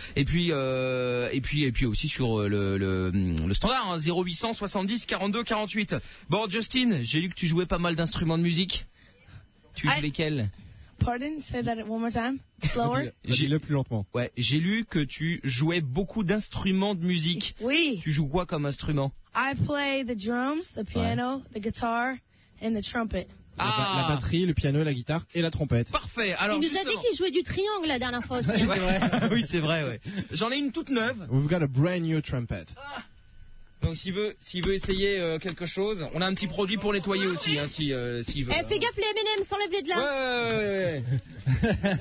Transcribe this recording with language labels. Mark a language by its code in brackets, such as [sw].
[fr] Et puis aussi sur le standard hein, 0870 42 48. Bon Justin, j'ai lu que tu jouais pas mal d'instruments de musique. Tu joues lesquels? [en] Pardon, say that one more time. Slower. [fr] Dis-le plus lentement. Ouais, j'ai lu que tu jouais beaucoup d'instruments de musique. Oui. Tu joues quoi comme instrument? [en] I play the drums, the piano, the guitar, and the trumpet. [fr] La batterie, le piano, la guitare et la trompette. Parfait. Alors, il nous a dit qu'il jouait du triangle la dernière fois aussi. Ouais, c'est vrai. Oui, c'est vrai. Ouais. J'en ai une toute neuve. [en] We've got a brand new trumpet. [fr] Donc s'il veut essayer quelque chose, on a un petit produit pour nettoyer aussi, hein, s'il veut. Fais gaffe les M&M's, s'enlève-les de là.